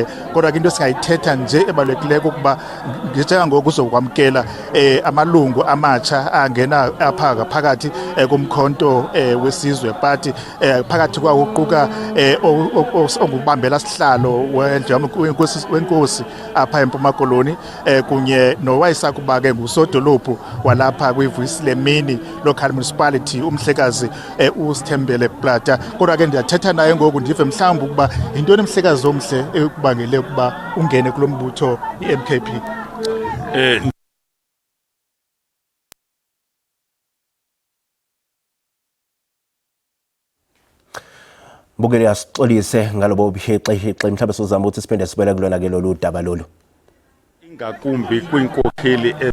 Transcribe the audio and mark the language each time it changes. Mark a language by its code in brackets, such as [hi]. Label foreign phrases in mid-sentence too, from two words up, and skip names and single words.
[xh] Kodwa into singayithetha nje ebalekileko ukuba njengoku uzokwamkela amalungu amatsha angena apha phakathi kumkhonto wesizwe party phakathi kwawo uquka ongubambela sihlalo wenkosi apha eMpuma Koloni kunye nowayesakuba ke ngusodolophu walapha kwiVusi Lemini local municipality umhlekazi uSithembele Plata. Kodwa ke ndiyathetha naye ngoku ndive mhlawumbe ukuba intoni umhlekazi omhle ekubangele ukuba ungene kulombutho iMKP. Mbukele asixolise ngalobo buhexe mhlawumbe sizama ukuthi siphinde sibele kulona ke lolu daba lolu. Ingakumbi kwinkokheli